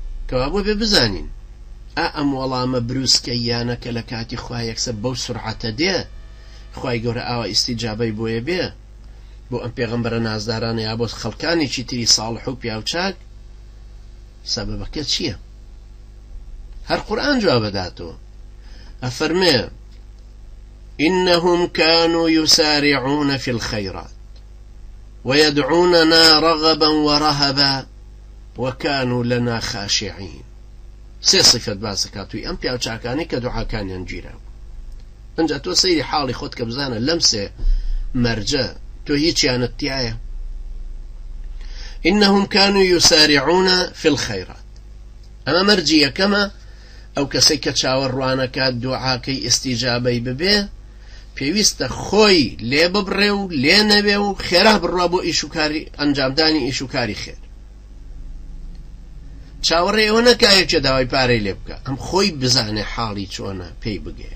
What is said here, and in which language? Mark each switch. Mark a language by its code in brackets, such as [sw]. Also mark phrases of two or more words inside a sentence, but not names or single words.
[ckb] كوابو ببزانين ئەم وەڵامە بروسکەیانە کە لە کاتی خوا یەکسەر بەو سورعەتە دێ خوای گەورە ئاوا ئیستیجابەی بۆیە بێ بۆ ئەم پێغەمبەرە نازدارانە یا بۆ خەڵکانێکی تری ساڵح و پیاوچاک سەبەبەکە چییە؟ هەر قورئان جواب دەداتەوە ئەفەرمێ [ar] إنهم كانوا يسارعون في الخيرات ويدعوننا رغبا ورهبا وكانوا لنا خاشعين [ckb] سێ صفەت باس دەکاتووی ئەم پیاوچاکانی کە دوعاکانیان گیرا ئەنجا تۆ سەیری حاڵی خۆت کە بزانە لەم سێ مەرجە تۆ هیچیانت تایە. [ar] إنهم كانوا يسارعون في الخيرات [ckb] ئەمە مەرجی یەکەمە ئەو کەسەی کە چاوەڕوانەکات دوعاکەی ئیستیجابەی ببێ پێویستە خۆی لێ ببڕێ و لێ نەبێ و خێرا بڕوا بۆ ئیشوکاری ئەنجامدانی ئیشوکاری خێر. چاوەڕێ ئەوە نەکایەکێ داوای پارەی لێ بکە ئەم خۆی بزانێ حاڵی چۆنە پێی بگێ.